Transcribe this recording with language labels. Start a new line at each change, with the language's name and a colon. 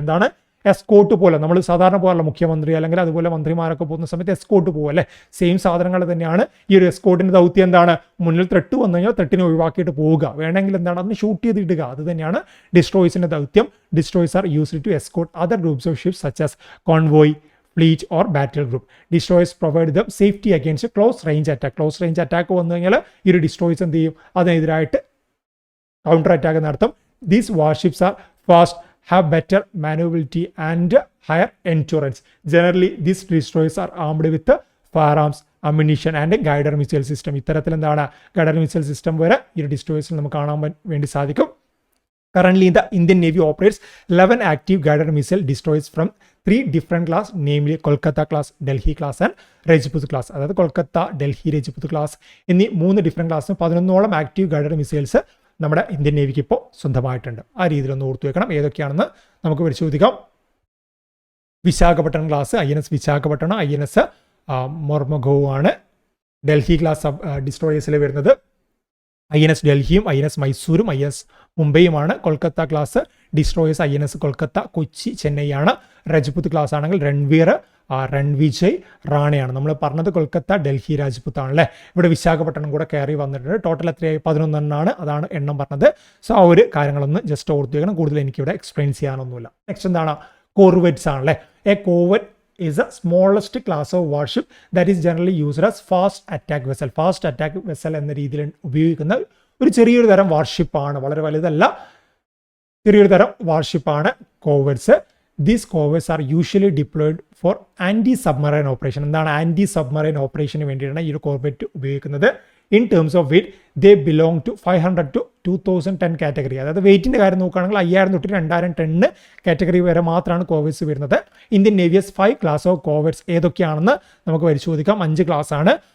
Malayalam: എന്താണ്, എസ്കോട്ട് പോലെ നമ്മൾ സാധാരണ പോകാറുള്ള മുഖ്യമന്ത്രി അല്ലെങ്കിൽ അതുപോലെ മന്ത്രിമാരൊക്കെ പോകുന്ന സമയത്ത് എസ്കോട്ട് പോകും അല്ലേ. സെയിം സാധനങ്ങൾ തന്നെയാണ് ഈ ഒരു എസ്കോട്ടിൻ്റെ ദൗത്യം. എന്താണ്, മുന്നിൽ ത്രെട്ട് വന്നു കഴിഞ്ഞാൽ ത്രെട്ടിനെ ഒഴിവാക്കിയിട്ട് പോവുക, വേണമെങ്കിൽ എന്താണ് അതിന് ഷൂട്ട് ചെയ്തിടുക. അത് തന്നെയാണ് ഡിസ്ട്രോയേഴ്സിൻ്റെ ദൗത്യം.
English: Destroyers are used to escort other groups of ships such as convoy, fleet or battle group. Destroyers provide them safety against a close range attack.
Malayalam: Close range attack വന്നു കഴിഞ്ഞാൽ ഈ ഒരു ഡിസ്ട്രോയേഴ്സ് എന്ത് ചെയ്യും, അതിനെതിരായിട്ട് കൗണ്ടർ അറ്റാക്ക് നടത്തും.
English: These warships are fast, have better maneuverability and higher endurance. Generally, these destroyers are armed with firearms, ammunition and a guided missile system.
Malayalam: ഇത്തരത്തിൽ എന്താണ്, guided missile system വരെ ഈ ഒരു ഡിസ്ട്രോയേഴ്സിൽ നമുക്ക് കാണാൻ വേണ്ടി സാധിക്കും.
English: Currently, the Indian Navy operates 11 active guided missile destroyers from 3 different class, namely Kolkata class, Delhi class and Rajput class.
Malayalam: അതായത് കൊൽക്കത്ത, ഡൽഹി, രജ്പുത് ക്ലാസ് എന്നീ 3 ഡിഫറെൻറ്റ് ക്ലാസ്സിന് 11ഓളം ആക്റ്റീവ് ഗൈഡഡ് മിസൈൽസ് നമ്മുടെ ഇന്ത്യൻ നേവിക്ക് ഇപ്പോൾ സ്വന്തമായിട്ടുണ്ട്. ആ രീതിയിലൊന്ന് ഓർത്തു വെക്കണം. ഏതൊക്കെയാണെന്ന് നമുക്ക് പരിശോധിക്കാം. Visakhapatnam class, INS Visakhapatnam, INS മൊർമഗോ ആണ് ഡൽഹി ക്ലാസ് ഡിസ്ട്രോയേഴ്സിൽ വരുന്നത്. INS ഡൽഹിയും INS മൈസൂരും INS മുംബൈയുമാണ്. Kolkata class destroyers INS Kolkata, Kochi, ചെന്നൈയാണ്. Rajput class ആണെങ്കിൽ രൺവീർ, രൺവിജയ്, റാണയാണ്. നമ്മൾ പറഞ്ഞത് കൊൽക്കത്ത, ഡൽഹി, രാജ്പുത്ത് ആണല്ലേ. ഇവിടെ വിശാഖപട്ടണം കൂടെ കയറി വന്നിട്ടുണ്ട്. ടോട്ടൽ എത്രയായി, 11 എണ്ണമാണ്, അതാണ് എണ്ണം പറഞ്ഞത്. സോ ആ ഒരു കാര്യങ്ങളൊന്ന് ജസ്റ്റ് ഓർത്ത് വെക്കണം. കൂടുതൽ എനിക്കിവിടെ എക്സ്പ്ലെയിൻ ചെയ്യാനൊന്നുമില്ല. നെക്സ്റ്റ് എന്താണ്, കോർവെറ്റ്സ് ആണല്ലേ. A corvette
English: is the smallest class of warship that is generally used as fast attack vessel.
Malayalam: Fast attack vessel എന്ന രീതിയിൽ ഉപയോഗിക്കുന്ന ഒരു ചെറിയൊരു തരം വാർഷിപ്പാണ്, വളരെ വലുതല്ല, ചെറിയൊരു തരം വാർഷിപ്പാണ് കോവേറ്റ്സ്.
English: These corvettes are usually deployed for anti-submarine operation.
Malayalam: എന്താണ് ആൻറ്റി സബ്മറൈൻ ഓപ്പറേഷന് വേണ്ടിയിട്ടാണ് ഈ ഒരു കോർവെറ്റ് ഉപയോഗിക്കുന്നത്.
English: In terms of weight they belong to 500 to 2000 ton category.
Malayalam: അതായത് വെയിറ്റിൻ്റെ കാര്യം നോക്കുകയാണെങ്കിൽ 5000 തൊട്ട് 2000 ടണ്ണ് കാറ്റഗറി വരെ മാത്രമാണ് കോവേറ്റ്സ് വരുന്നത്. ഇന്ത്യൻ നേവിയസ് 5 ക്ലാസ് ഓഫ് കോവേറ്റ്സ് ഏതൊക്കെയാണെന്ന് നമുക്ക് പരിശോധിക്കാം. 5 ക്ലാസ് ആണ്.